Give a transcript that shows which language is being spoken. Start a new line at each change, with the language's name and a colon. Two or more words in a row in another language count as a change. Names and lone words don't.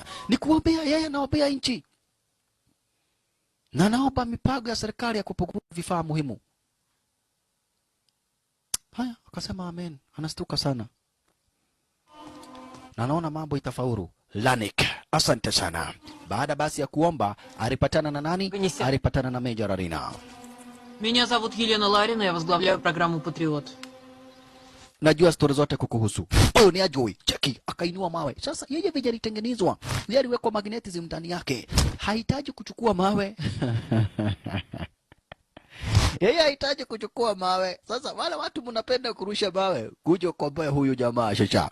Swahili: Ni kuombea yeye, naombea nchi. Na naomba mipango ya serikali ya kupunguza vifaa muhimu. Haya, akasema amen. Anastuka sana. Na naona mambo itafaulu. Lanik, asante sana. Baada basi ya kuomba, alipatana na nani? Alipatana na Meja Larina.
Russian: Меня зовут Елена Ларина, я возглавляю программу «Патриот».
Swahili: Najua stori zote kukuhusu. Huyo ni ajui. Cheki, akainua mawe. Sasa yeye vile alitengenezwa, yeye aliwekwa magnetism ndani yake. Hahitaji kuchukua mawe. Yeye hahitaji kuchukua mawe. Sasa wale watu mnapenda kurusha mawe, kuja kuomba huyu jamaa shasha.